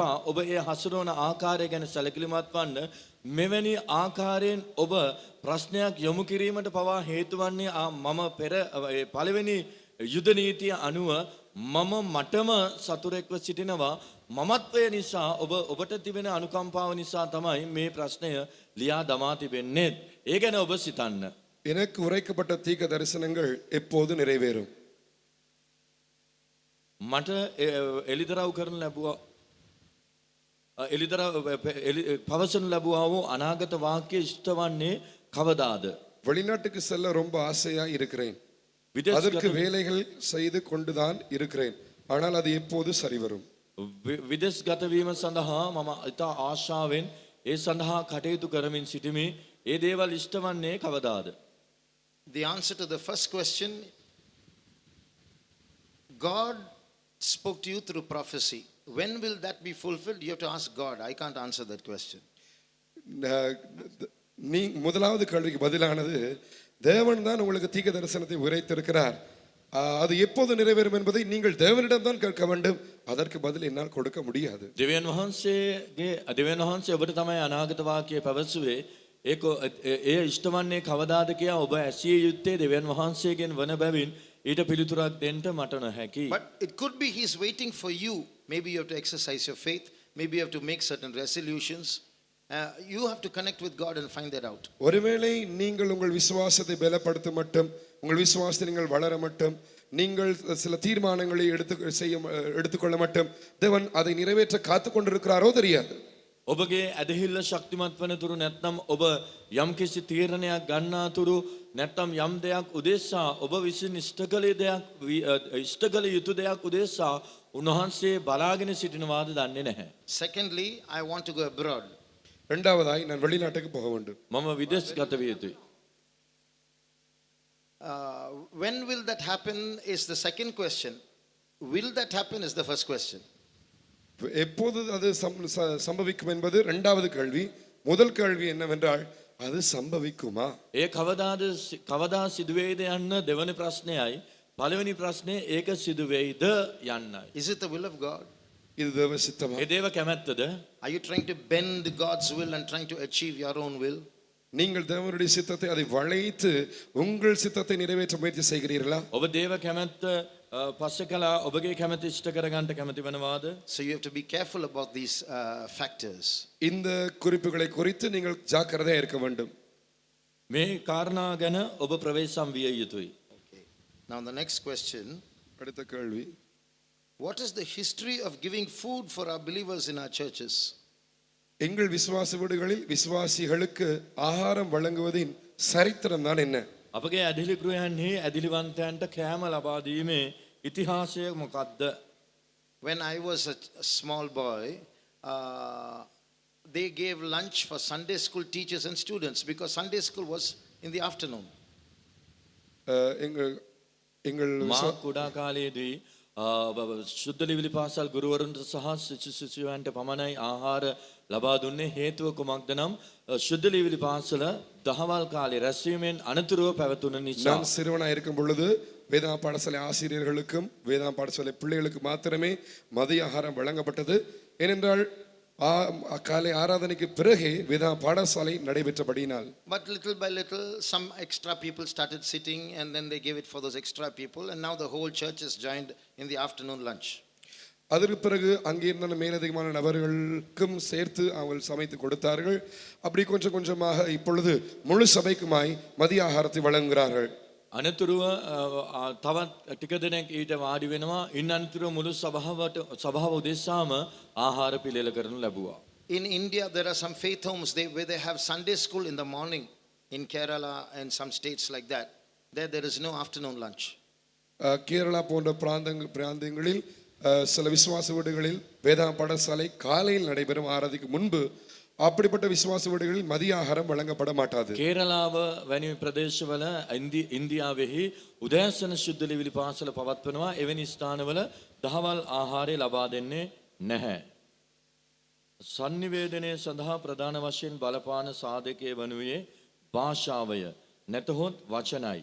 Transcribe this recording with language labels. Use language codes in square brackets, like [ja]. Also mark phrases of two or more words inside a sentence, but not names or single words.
[si] ඔබ ඒ හසුරවන ආකාරය ගැන සැලකිලිමත් වන්න. මෙවැනි ආකාරයෙන් ඔබ ප්‍රශ්නයක් යොමු කිරීමට පවා හේතු වන්නේ මම පෙර පළවෙනි යුද නීතිය අනුව මම මටම සතුරෙක්ව සිටිනවා. මමත්වය නිසා ඔබට තිබෙන අනුකම්පාව නිසා තමයි මේ ප්‍රශ්නය ලියා දමා තිබෙන්නේ. ඒ ගැන ඔබ සිතන්න. [ta] எனக்கு உரைக்கப்பட்ட தீர்க்க தரிசனங்கள் எப்போது நிறைவேறும்? [si] මට එලිදරව් කරන ලැබුවා පවසනු ලැබුවා වූ අනාගත වාක්‍ය ඉෂ්ට වන්නේ කවදාද? [ta] வெளிநாட்டுக்கு செல்ல ரொம்ப ஆசையா இருக்கிறேன். அதற்கு வேலைகள் செய்து கொண்டுதான் இருக்கிறேன். ஆனால் அது எப்போது சரிவரும்? [si] විදෙස් ගත වීම සඳහා මම ඉතා ආශාවෙන් ඒ සඳහා කටයුතු කරමින් සිටිමි. ඒ දේවල් ඉෂ්ට වන්නේ කවදාද? [en] The answer to the first question, God spoke to you through prophecy. When will that be fulfilled? You have to ask God. I can't answer that question. [ta] நீ முதலாவது கேள்விக்கு பதிலானது, தேவன் தான் உங்களுக்கு தீர்க்க தரிசனத்தை உரைத்திருக்கிறார். அது எப்போது நிறைவேறும் என்பதை நீங்கள் தேவனிடம் தான் கேட்க வேண்டும். அதற்கு பதில் என்னால் கொடுக்க முடியாது. [si] දෙවියන් වහන්සේ ඔබට තමයි අනාගත වාක්‍යය පැවසුවේ. ඒක එය ඉෂ්ට වන්නේ කවදාද කියලා ඔබ ඇසිය යුත්තේ දෙවියන් වහන්සේගෙන් වන බැවින් ඊට පිළිතුරක් දෙන්න මට නොහැකි. [en] But it could be he's waiting for you. Maybe you have to exercise your faith. Maybe you have to make certain resolutions. You have to connect with God and find that out. [ta] ஒருவேளை நீங்கள் உங்கள் விசுவாசத்தை பலப்படுத்த மட்டும், உங்கள் விசுவாசத்தை நீங்கள் வளர மட்டும், நீங்கள் சில தீர்மானங்களை எடுத்துக்கொள்ள மட்டும் தேவன் அதை நிறைவேற்ற காத்து கொண்டிருக்கிறாரோ தெரியாது. [si] ඔබගේ ඇදහිල්ල ශක්තිමත් වන තුරු නැත්නම් ඔබ යම්කිසි තීරණයක් ගන්නා තුරු නැත්නම් යම් දෙයක් උදෙසා ඔබ විසින් ඉෂ්ට කළ යුතු දෙයක් උදෙසා උන්වහන්සේ බලාගෙන සිටිනවාද දන්නේ නැහැ. [en] Secondly, I want to go abroad. [ta] இரண்டாவதாய், நான் வெளிநாட்டுக்கு போக வேண்டும். [si] මම විදෙස් ගත විය යුතුයි. [en] When will that happen is the second question. Will that happen is the first question. [ta] எப்போது அது சம்பவிக்கும் என்பது இரண்டாவது கேள்வி. முதல் கேள்வி என்னவென்றால், அது சம்பவிக்குமா? [si] ඒ කවදා සිදුවේද යන්න දෙවනි ප්‍රශ්නයයි. පළවෙනි ප්‍රශ්නේ ඒක සිදුවේද යන්නයි. [en] Is it the will of God? [ta] இது தேவ சித்தமா? [si] ඒ දේව කැමැත්තද? [en] Are you trying to bend God's will and trying to achieve your own will? [ta] நீங்கள் தேவனுடைய சித்தத்தை அதை வளைத்து உங்கள் சித்தத்தை நிறைவேற்ற முயற்சி செய்கிறீர்களா? [si] ඔබ දේව කැමැත්ත පස්සේ කළා ඔබගේ කැමැත්ත ඉෂ්ට කරගන්න කැමති වෙනවාද? [en] So you have to be careful about these factors. [ta] இந்த குறிப்புகளை குறித்து நீங்கள் ஜாக்கிரதையா இருக்க வேண்டும். [si] මේ කාරණා ගැන ඔබ ප්‍රවේශම් විය යුතුයි. [en] Okay. Now the next question, [ta] அடுத்த கேள்வி, [en] what is the history of giving food for our believers in our churches? [ta] எங்கள் விசுவாச வீடுகளில் விசுவாசிகளுக்கு ஆகாரம் வழங்குவதின் சரித்திரம் தான் என்ன? [si] අපගේ ඇදිලි ගෘහයන්හි ඇදිලිවන්තයන්ට කෑම ලබා දීමේ ඉතිහාසය මොකක්ද? [en] When I was a small boy, they gave lunch for Sunday school teachers and students because Sunday school was in the afternoon. [ta] எங்கள் எங்கள் [si] මා කුඩා කාලයේදී ශුද්ධ ලිවිලි පාසල් ගුරුවරුන්ට සහ ශිෂ්‍යයන්ට පමණයි ආහාර ලබා දුන්නේ. හේතුව කුමක්ද නම් ශුද්ධ ලිවිලි පාසල දහවල් කාලේ රැස්වීමෙන් අනතුරුව පැවතුන නිසා. [ta] நான் சிறுவனாக இருக்கும் பொழுது வேதா பாடசாலை ஆசிரியர்களுக்கும் வேதா பாடசாலை பிள்ளைகளுக்கு மாத்திரமே மதிய ஆகாரம் வழங்கப்பட்டது. ஏனென்றால் காலை ஆராதனைக்கு பிறகே வேதா பாடசாலை நடைபெற்றபடியினால். [en] But little by little some extra people started sitting and then they gave it for those extra people and now the whole church is joined in the afternoon lunch. [ta] அதற்கு பிறகு அங்கே இருந்த மேலதிகமான நபர்களுக்கும் சேர்த்து அவங்க சமைத்து கொடுத்தார்கள். அப்படி கொஞ்சம் கொஞ்சமாக இப்பொழுது முழு சபைக்குமாய் மதிய ஆகாரத்தை வழங்குகிறார்கள். [si] අනතුරුව තවත් ටික දෙනෙක් ඊට වාඩි වෙනවා. ඉන් අනතුරුව මුළු සභාව උදෙසාම ආහාර පිළියෙල කරනු ලැබුවා. [en] In India there are some faith homes where they have Sunday school in the morning. In Kerala and some states like that, there is no afternoon lunch. [ta] கேரளா போன்ற பிராந்தியங்களில் சில விசுவாச வீடுகளில் வேதா பாடசாலை காலையில் நடைபெறும் ஆராதிக்கு முன்பு அப்படிப்பட்ட விசுவாச வீடுகளில் மதிய ஆகாரம் வழங்கப்பட மாட்டாது. [si] කේරලාව වැනි ප්‍රදේශවල ඉන්දියාවෙහි උදෑසන ශුද්ධ ලිවිලි පාසල පවත්වනවා. එවැනි ස්ථානවල දහවල් ආහාරය ලබා දෙන්නේ නැහැ. sannivedanaya සඳහා ප්‍රධාන වශයෙන් බලපාන සාධකයේ වනුයේ භාෂාවය නැතහොත් වචනයි.